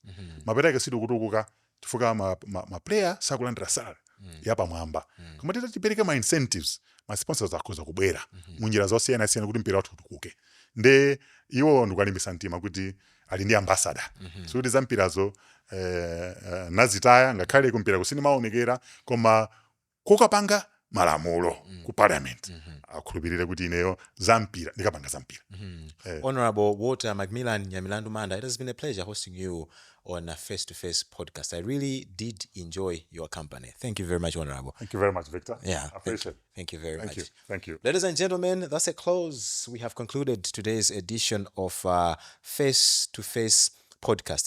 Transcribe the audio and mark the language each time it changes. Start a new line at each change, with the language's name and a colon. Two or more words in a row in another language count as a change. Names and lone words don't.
Nyanja: mapereke sidu kutukuka tifuka ma player sakulandira salary yapamwamba koma tipereke ma incentives ma sponsors akhoza kubwera munjira zosiyana kuti mpira wathu utukuke nde iwo ndikulimbisa mtima kuti ali ndi ambassador so kuti za mpirazo nazitaya ngakhale kumpira kusini maonekera koma kokapanga malamulo ku parliament akhulupirire kuti ineyo zampira ndikapanga zampira
English: Honorable Walter Macmillan Nyamilandu Manda, it has been a pleasure hosting you on a Face2Face podcast. I really did enjoy your company. Thank you very much, Honorable. Thank you very much, Victor. Yeah, appreciate it. Thank you very much. Thank you. Ladies and gentlemen, that's a close. We have concluded today's edition of Face2Face podcast.